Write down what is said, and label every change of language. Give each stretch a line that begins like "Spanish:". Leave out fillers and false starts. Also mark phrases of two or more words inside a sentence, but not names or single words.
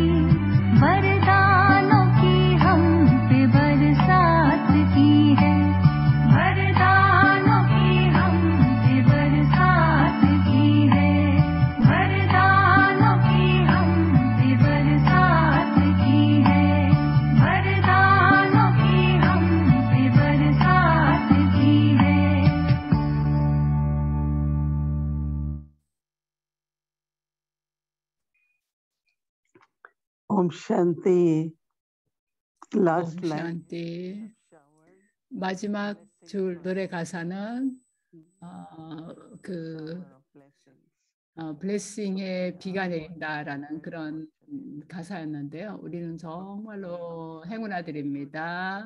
Hindi: वरदानों की हम पे बरसात की है, वरदानों की हम पे बरसात की है, वरदानों की हम पे बरसात की है, वरदानों की हम पे बरसात की है। ओम् शान्ति.
English: Last
Hindi: 옴
English: line.
Hindi: 샨티.
Korean: 마지막 줄 노래 가사는 그 블레싱의 비가 내린다라는 그런 가사였는데요. 우리는 정말로 행운아들입니다.